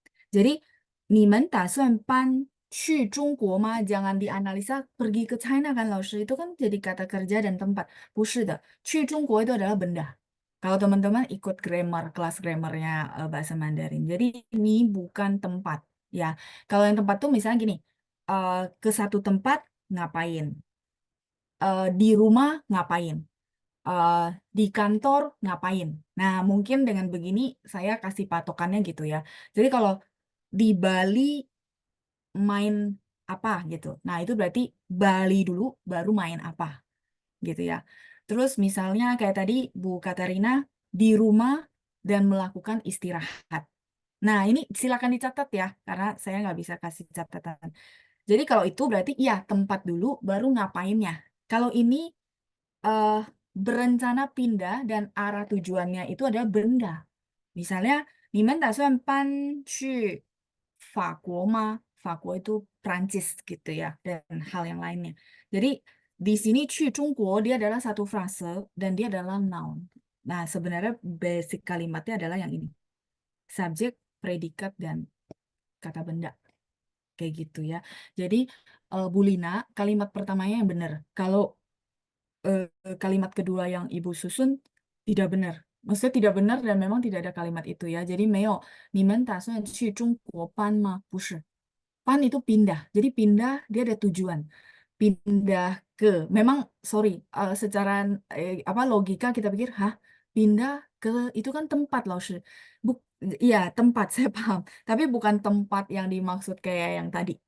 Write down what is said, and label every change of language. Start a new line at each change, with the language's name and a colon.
Chinese: Jadi, 你们打算搬去中国吗?
Indonesian: Jangan dianalisa pergi ke China kan, Laoshi. Itu kan jadi kata kerja dan tempat.
Chinese: 不是的.
Indonesian: 去中国 itu adalah benda. Kalau teman-teman ikut grammar, kelas grammarnya bahasa Mandarin. Jadi, ini bukan tempat. Ya, kalau yang tempat tuh misalnya gini, ke satu tempat ngapain? Di rumah ngapain? eh, di kantor ngapain. Nah, mungkin dengan begini saya kasih patokannya gitu ya. Jadi kalau di Bali main apa gitu. Nah, itu berarti Bali dulu baru main apa gitu ya. Terus misalnya kayak tadi Bu Katarina di rumah dan melakukan istirahat. Nah, ini silakan dicatat ya, karena saya nggak bisa kasih catatan. Jadi kalau itu berarti iya tempat dulu baru ngapainnya. Kalau ini eh, berencana pindah dan arah tujuannya itu adalah benda.
Chinese: Misalnya, 你们打算搬去法国吗?
Indonesian: 法国 itu Prancis gitu ya, dan hal yang lainnya. Jadi, di sini 去中国 dia adalah satu frase dan dia adalah noun. Nah, sebenarnya basic kalimatnya adalah yang ini. Subjek, predikat, dan kata benda. Kayak gitu ya. Jadi, Bu Lina, kalimat pertamanya yang benar. Kalau eh, kalimat kedua yang Ibu susun tidak benar. Maksudnya tidak benar dan memang tidak ada kalimat itu ya.
Chinese: Jadi 没有你们打算去中国搬吗？不是.
Indonesian: Pan itu pindah. Jadi pindah dia ada tujuan. Pindah ke. Memang sorry, secara apa logika kita pikir, hah, pindah ke itu kan tempat loh. Buk, iya tempat saya paham. Tapi bukan tempat yang dimaksud kayak yang tadi.